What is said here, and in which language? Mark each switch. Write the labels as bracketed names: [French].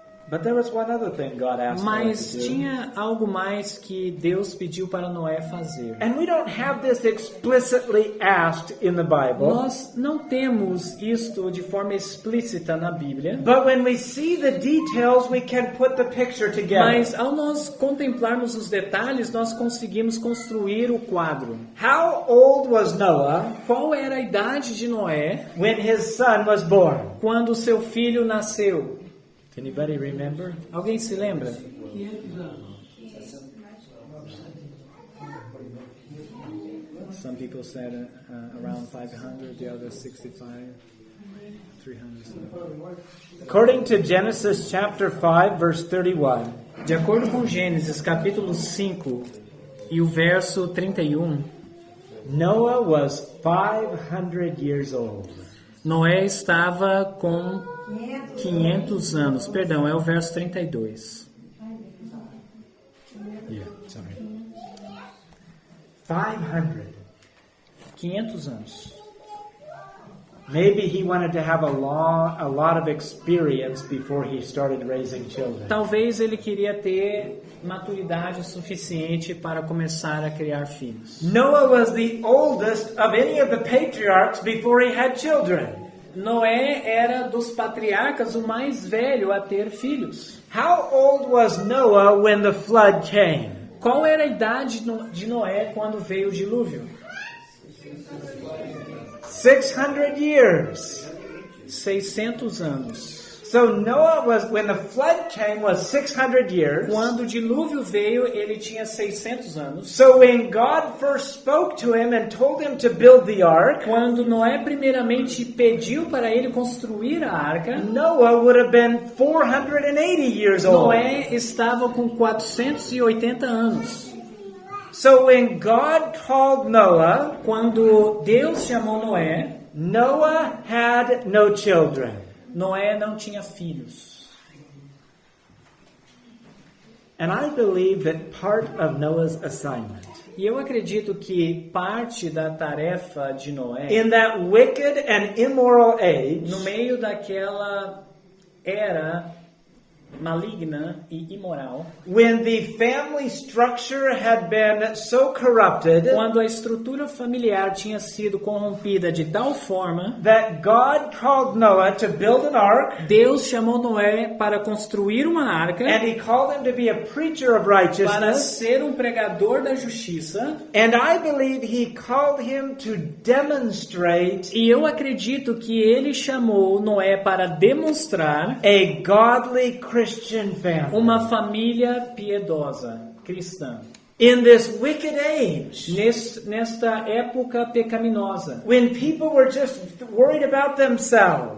[English] But there was one other thing God asked Noah [Portuguese] Mas [English] to do. [Portuguese] tinha algo mais que Deus pediu para Noé fazer. [English] And we don't have this explicitly asked in the Bible. [Portuguese] Nós não temos isto de forma explícita na Bíblia, [English] But when we see the details, we can put the picture together. [Portuguese] mas ao nós contemplarmos os detalhes, nós conseguimos construir o quadro. [English] How old was Noah [Portuguese] Qual era a idade de Noé [English] when his son was born? [Portuguese] quando seu filho nasceu? [English] Anybody remember? [Portuguese] Alguém se lembra? [English] Some people said around 500, the others 65, 300. According to Genesis chapter 5, verse 31, [Portuguese] De acordo com Gênesis capítulo 5 e o verso 31, [English] Noah was 500 years old. [Portuguese] Noé estava com 500 anos. Perdão, é o verso 32. [English] Yeah, sorry. 500. [Portuguese] 500 anos. [English] Maybe he wanted to have a lot of experience before he started raising children. [Portuguese] Talvez ele queria ter maturidade suficiente para começar a criar filhos. [English] Noah was the oldest of any of the patriarchs before he had children. [Portuguese] Noé era dos patriarcas o mais velho a ter filhos. [English] How old was Noah when the flood came? [Portuguese] Qual era a idade de Noé quando veio o dilúvio? [English] 600 years. [Portuguese] 600 anos. [English] So Noah was, when the flood came, was 600 years. [Portuguese] Quando o dilúvio veio, ele tinha 600 anos. [English] So when God first spoke to him and told him to build the ark, [Portuguese] Quando Noé primeiramente pediu para ele construir a arca, [English] Noah would have been 480 years old. [Portuguese] Noé estava com 480 anos. [English] So when God called Noah, [Portuguese] Quando Deus chamou Noé, [English] Noah had no children. [Portuguese] Noé não tinha filhos. [English] And I believe that part of Noah's assignment, [Portuguese] E eu acredito que parte da tarefa de Noé, [English] in that wicked and immoral age, [Portuguese] no meio daquela era maligna e imoral, [English] when the family structure had been so corrupted [Portuguese] quando a estrutura familiar tinha sido corrompida de tal forma, [English] that God called Noah to build an ark, [Portuguese] Deus chamou Noé para construir uma arca, [English] and he called him to be a preacher of [Portuguese] para [English] righteousness. [Portuguese] ser um pregador da justiça. [English] And I believe he called him to demonstrate [Portuguese] E eu acredito que ele chamou Noé para demonstrar [English] a godly Christian family. [Portuguese] uma família piedosa, cristã. [English] In this wicked age, [Portuguese] Nesta época pecaminosa, [English] when people were just worried about themselves,